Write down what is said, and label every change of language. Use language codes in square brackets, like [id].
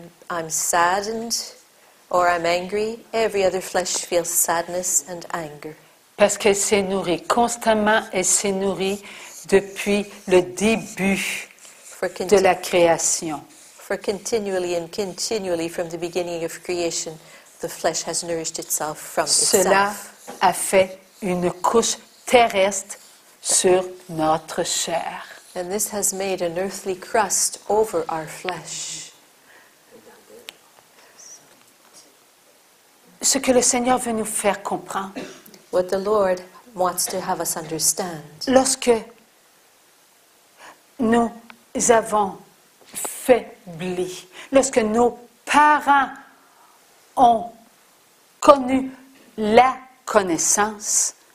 [en] I'm saddened or I'm angry. Every other flesh feels sadness and anger. [fr] Parce qu'elle s'est nourrie constamment, elle s'est nourrie depuis le début de la création. [en] For continually from the beginning of creation, the flesh has nourished itself from [fr] Cela [en] itself. [fr] a fait une couche terrestre sur notre chair. [en] And this has made an earthly crust over our flesh. [fr] Ce que le Seigneur veut nous faire comprendre, [en] What the Lord wants to have us understand. [fr] lorsque nous avons faibli, lorsque nos parents ont connu la connaissance,